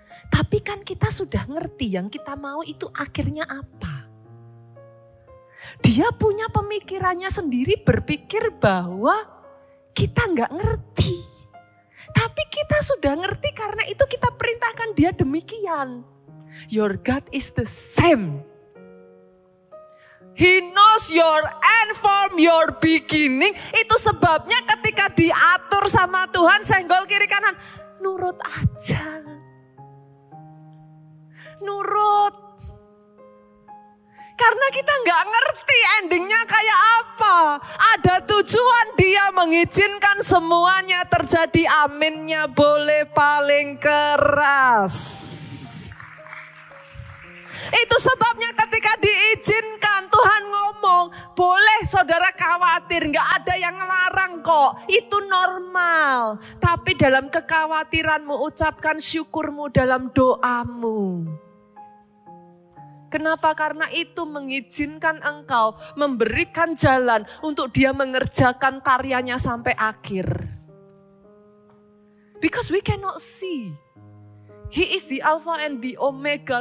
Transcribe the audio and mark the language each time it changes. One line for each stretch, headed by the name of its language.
Indonesian: Tapi kan kita sudah ngerti yang kita mau itu akhirnya apa. Dia punya pemikirannya sendiri, berpikir bahwa kita gak ngerti. Tapi kita sudah ngerti karena itu kita perintahkan dia demikian.
English: Your God is the same. He knows your end from your beginning.
Indonesian: Itu sebabnya ketika diatur sama Tuhan, senggol kiri kanan, nurut aja. Nurut. Karena kita nggak ngerti endingnya kayak apa. Ada tujuan dia mengizinkan semuanya terjadi. Aminnya boleh paling keras. Itu sebabnya ketika diizinkan Tuhan ngomong, boleh saudara khawatir, gak ada yang ngelarang kok. Itu normal. Tapi dalam kekhawatiranmu ucapkan syukurmu dalam doamu. Kenapa? Karena itu mengizinkan engkau memberikan jalan untuk dia mengerjakan karyanya sampai akhir.
English: Because we cannot see. He is the Alpha and the Omega.